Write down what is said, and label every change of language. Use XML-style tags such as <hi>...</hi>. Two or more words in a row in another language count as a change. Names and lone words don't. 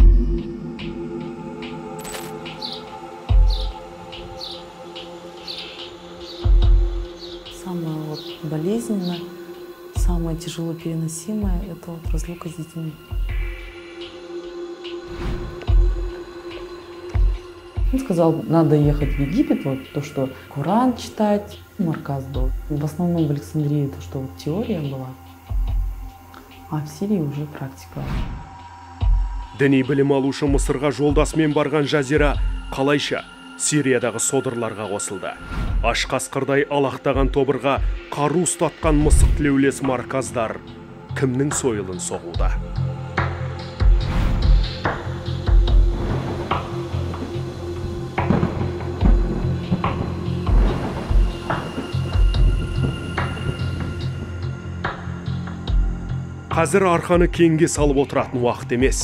<ru>Самое вот болезненное, самое тяжело переносимое – это вот разлука с детьми. Он сказал, надо ехать в Египет, вот то, что Коран читать, Марказ был. В основном в Александрии то, что вот теория была, а в Сирии уже практика.</ru> <kk>Діни білім алушы Мысырға жолдасымен барған Жазира қалайша Сириядағы содырларға қосылды. Аш қасқырдай алақтаған тобырға қару ұстатқан мысық тілеулес Марказдар кімнің сойылын соғуда? Қазір арқаны кеңге салып отыратын уақыт емес.</kk>